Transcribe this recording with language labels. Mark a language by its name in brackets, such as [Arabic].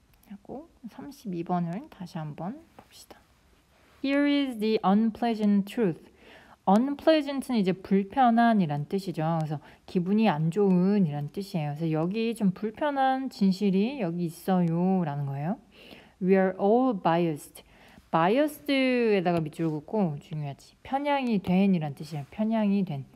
[Korean] 하고 32번을 다시 한번 봅시다. [English] Here is the unpleasant truth. [Korean] unpleasant는 이제 불편한 이란 뜻이죠. 그래서 기분이 안 좋은 이란 뜻이에요. 그래서 여기 좀 불편한 진실이 여기 있어요 라는 거예요. [English] We are all biased. [Korean] biased에다가 밑줄 긋고 중요하지. 편향이 된 이란 뜻이에요. 편향이 된.